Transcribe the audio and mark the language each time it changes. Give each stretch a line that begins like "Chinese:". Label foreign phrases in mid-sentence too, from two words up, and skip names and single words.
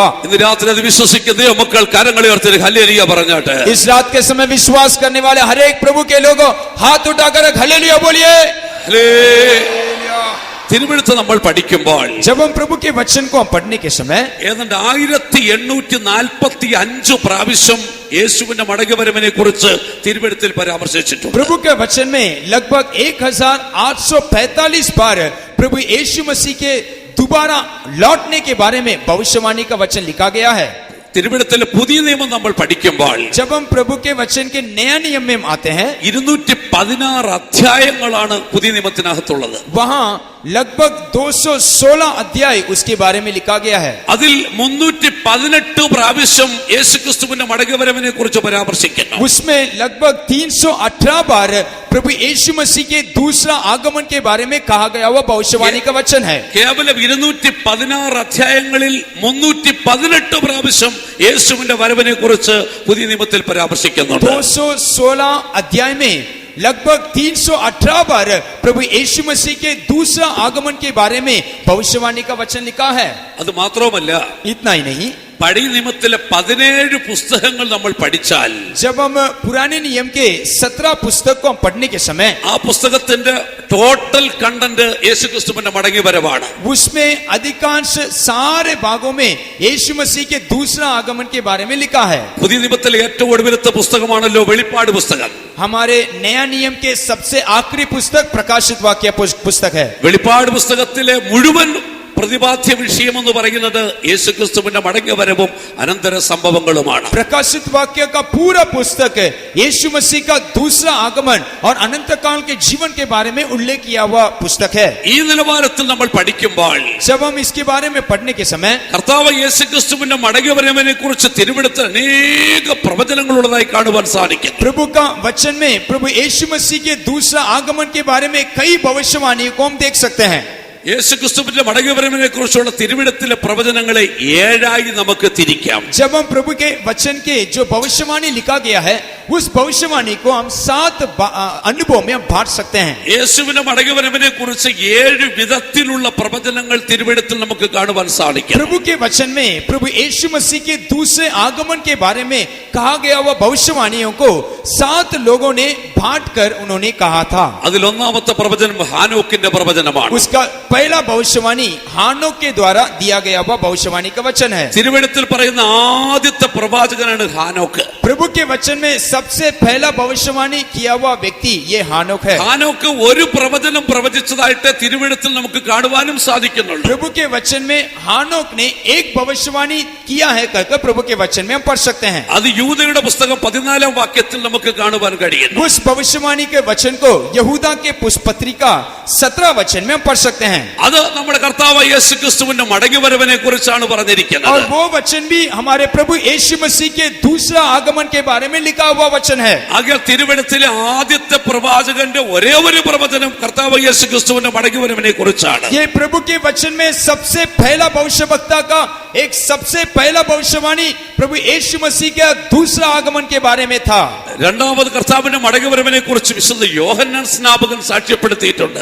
Malayalam: ഇന്ന് രാത്രി അത് വിശ്വസിക്കുന്ന മക്കൾ കരങ്ങളെ ഉയർത്തി ഹല്ലേലൂയ പറഞ്ഞാട്ടെ.
Hindi: इस रात के समय विश्वास करने वाले हर एक प्रभु के लोग हाथ उठाकर हालेलुया बोलिए.
Malayalam: തിരുവെഴുത്ത് നമ്മൾ പഠിക്കുമ്പോൾ
Hindi: जब हम प्रभु के वचन को हम पढ़ने के समय
Malayalam: ഏതാണ്ട് 1845 പ്രാവശ്യം യേശുവിന്റെ മടങ്ങിവരവിനെ കുറിച്ച് തിരുവെഴുത്തിൽ പരാമർശിച്ചിട്ടുണ്ട്.
Hindi: प्रभु के वचन में लगभग 1845 बार प्रभु यीशु मसीह के दोबारा लौटने के बारे में भविष्यवाणी का वचन लिखा गया है.
Malayalam: തിരുവെഴുത്തിലെ പുതിയ നിയമം നമ്മൾ പഠിക്കുമ്പോൾ
Hindi: जब हम प्रभु के वचन के नया नियम में आते हैं,
Malayalam: 216 അധ്യായങ്ങളാണ് പുതിയ നിയമത്തിനകത്തുള്ളത്.
Hindi: वहां लगभग 216 अध्याय उसके बारे में लिखा गया है.
Malayalam: അതിൽ 318 പ്രാവശ്യം യേശുക്രിസ്തുവിന്റെ മടങ്ങിവരവിനെ കുറിച്ച് പരാമർശിക്കുന്നു.
Hindi: उसमें लगभग 318 बार प्रभु यीशु मसीह के दूसरा आगमन के बारे में कहा गया हुआ भविष्यवाणी का वचन है.
Malayalam: കേവലം 216 അധ്യായങ്ങളിൽ 318 പ്രാവശ്യം യേശുവിന്റെ വരവിനെ കുറിച്ച് പുതിയ നിയമത്തിൽ പരാമർശിക്കുന്നുണ്ട്.
Hindi: 216 अध्याय में लगभग 318 बार प्रभु यीशु मसीह के दूसरा आगमन के बारे में भविष्यवाणी का वचन लिखा है.
Malayalam: അത് മാത്രവുമല്ല,
Hindi: इतना ही नहीं,
Malayalam: പഴയ നിയമത്തിലെ 17 പുസ്തകങ്ങൾ നമ്മൾ പഠിച്ചാൽ
Hindi: जब हम पुराने नियम के 17 पुस्तक को हम पढ़ने के समय
Malayalam: ആ പുസ്തകത്തിന്റെ
English: total content
Malayalam: യേശുക്രിസ്തുവിന്റെ മടങ്ങിവരവാണ്.
Hindi: उसमें अधिकांश सारे भागों में यीशु मसीह के दूसरा आगमन के बारे में लिखा है.
Malayalam: പുതിയ നിയമത്തിലെ ഏറ്റവും ഒടുവിലത്തെ പുസ്തകമാണല്ലോ വെളിപ്പാട് പുസ്തകം.
Hindi: हमारे नया नियम के सबसे आखिरी पुस्तक प्रकाशित वाक्य पुस्तक है.
Malayalam: വെളിപ്പാട് പുസ്തകത്തിലെ മുഴുവൻ പ്രതിപാദ്യ വിഷയം എന്ന് പറയുന്നത് യേശുക്രിസ്തുവിന്റെ മടങ്ങിവരവും അനന്തര സംഭവങ്ങളുമാണ്.
Hindi: प्रकाशित वाक्य का पूरा पुस्तक है यीशु मसीह का दूसरा आगमन और अनंत काल के जीवन के बारे में उल्लेख किया हुआ पुस्तक है।
Malayalam: ഈ നിലവാരത്തിൽ നമ്മൾ പഠിക്കുമ്പോൾ
Hindi: जब हम इसके बारे में पढ़ने के समय
Malayalam: കർത്താവ് യേശുക്രിസ്തുവിന്റെ മടങ്ങിവരവിനെ കുറിച്ച് തിരുവെടുത്ത് അനേക പ്രവചനങ്ങളുള്ളതായി കാണുവാൻ സാധിക്കും.
Hindi: प्रभु का वचन में प्रभु यीशु मसीह के दूसरा आगमन के बारे में कई भविष्यवाणी को हम देख सकते हैं।
Malayalam: യേശുക്രിസ്തുവിന്റെ മടങ്ങിവരവിനെ കുറിച്ചുള്ള തിരുവെടുത്തിലെ പ്രവചനങ്ങളെ 7 നമുക്ക് തിരിക്കാം.
Hindi: जब हम प्रभु के वचन के जो भविष्यवाणी लिखा गया है उस भविष्यवाणी को हम 7 अनुभव में हम बांट सकते हैं।
Malayalam: യേശുവിന്റെ മടങ്ങിവരവിനെ കുറിച്ച് 7 വിധത്തിലുള്ള പ്രവചനങ്ങൾ തിരുവെടുത്തിൽ നമുക്ക് കാണുവാൻ സാധിക്കും.
Hindi: प्रभु के वचन में प्रभु यीशु मसीह के दूसरे आगमन के बारे में कहा गया हुआ भविष्यवाणियों को 7 लोगों ने बांट कर उन्होंने कहा था।
Malayalam: അതിൽ ഒന്നാമത്തെ പ്രവചനം ഹാനോക്കിന്റെ പ്രവചനമാണ്.
Hindi: उसका पहला भविष्यवाणी हानोक के द्वारा दिया गया हुआ भविष्यवाणी का वचन है।
Malayalam: തിരുവെടുത്തിൽ പറയുന്ന ആദ്യത്തെ പ്രവാചകനാണ് ഹാനോക്ക്.
Hindi: प्रभु के वचन में सबसे पहला भविष्यवाणी किया हुआ व्यक्ति ये हानोक है।
Malayalam: ഹാനോക്ക് ഒരു പ്രവചനം പ്രവചിച്ചതായിട്ട് തിരുവെടുത്തിൽ നമുക്ക് കാണുവാനും സാധിക്കുന്നുണ്ട്.
Hindi: प्रभु के वचन में हानोक ने एक भविष्यवाणी किया है कहकर प्रभु के वचन में हम पढ़ सकते हैं।
Malayalam: അത് യൂദയുടെ പുസ്തകം 14 വാക്യത്തിൽ നമുക്ക് കാണുവാൻ കഴിയുന്നു.
Hindi: उस भविष्यवाणी के वचन को यहूदा के पुष्पत्रिका 17 वचन में हम पढ़ सकते हैं।
Malayalam: അത് നമ്മുടെ കർത്താവ് യേശുക്രിസ്തുവിന്റെ മടങ്ങിവരവിനെ കുറിച്ചാണ്
Hindi: और
Malayalam: പറഞ്ഞിരിക്കുന്നത്.
Hindi: वो वचन भी हमारे प्रभु यीशु मसीह के दूसरा आगमन के बारे में लिखा हुआ वचन है।
Malayalam: ആകയാൽ തിരുവെടുത്തിലെ ആദ്യത്തെ പ്രവാചകന്റെ ഒരേ ഒരു പ്രവചനം കർത്താവ് യേശുക്രിസ്തുവിന്റെ മടങ്ങിവരവിനെ കുറിച്ചാണ്.
Hindi: ये प्रभु के वचन में सबसे पहला भविष्यवक्ता का एक सबसे पहला भविष्यवाणी प्रभु यीशु मसीह के दूसरा आगमन के बारे में था।
Malayalam: രണ്ടാമത് കർത്താവിന്റെ മടങ്ങിവരവിനെ കുറിച്ച് വിശുദ്ധ യോഹന്നാൻ സ്നാപകൻ സാക്ഷ്യപ്പെടുത്തിയിട്ടുണ്ട്.